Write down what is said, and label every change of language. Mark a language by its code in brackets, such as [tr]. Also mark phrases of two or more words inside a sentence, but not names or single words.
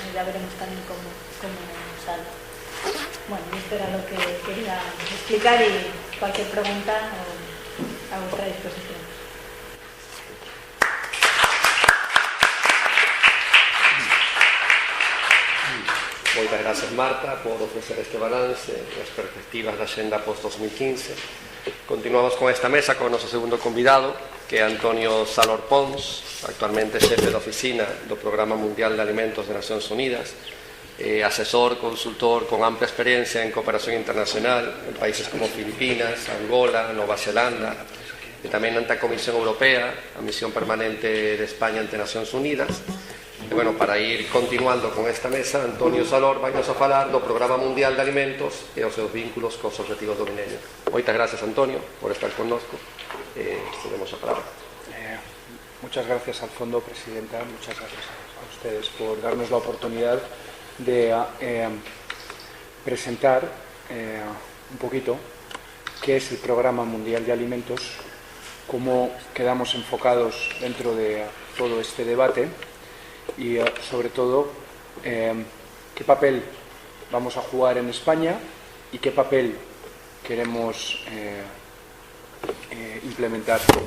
[es] Ya veremos también cómo sale. Bueno, esto era lo que quería explicar y cualquier pregunta a vuestra disposición. [gl] Moitas gracias, Marta, por ofrecer este balance e as perspectivas da Xenda post-2015. Continuamos con esta mesa con o noso segundo convidado, que é Antonio Salor Pons, actualmente xefe de oficina do Programa Mundial de Alimentos de Nacións Unidas, asesor, consultor con amplia experiencia en cooperación internacional en países como Filipinas, Angola, Nova Zelanda, e tamén ante a Comisión Europea, a misión permanente de España ante Nacións Unidas. E, bueno, para ir continuando con esta mesa, Antonio Salor vai nos a falar do Programa Mundial de Alimentos e os seus vínculos cos objetivos do milenio. Moitas gracias, Antonio, por estar connosco. [es] Tenemos a palabra. Muchas gracias al Fondo, Presidenta. Muchas gracias a ustedes por darnos la oportunidad de presentar un poquito qué es el Programa Mundial de Alimentos, cómo quedamos enfocados dentro de todo este debate y sobre todo qué papel vamos a jugar en España y qué papel queremos implementar.